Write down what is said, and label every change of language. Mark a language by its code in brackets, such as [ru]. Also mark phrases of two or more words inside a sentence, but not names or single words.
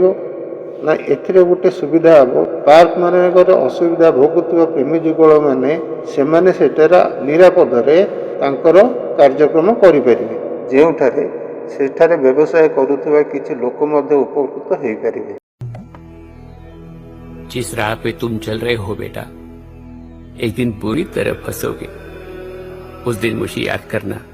[or] ନା ଏଥିରେ ଗୋଟେ ସୁବିଧା ହେବ, ପାର୍କମାନଙ୍କରେ ଅସୁବିଧା ଭୋଗୁଥିବା ପ୍ରେମୀ ଯୁଗଳମାନେ ସେମାନେ ସେଠାରେ ନିରାପଦରେ ତାଙ୍କର କାର୍ଯ୍ୟକ୍ରମ କରିପାରିବେ, ଯେଉଁଠାରେ ସେଠାରେ ବ୍ୟବସାୟ କରୁଥିବା କିଛି ଲୋକ ମଧ୍ୟ ଉପକୃତ ହୋଇପାରିବେ। [hi] जिस राह पे तुम चल रहे हो बेटा, एक दिन पूरी तरह फंसोगे। उस दिन मुझे याद करना।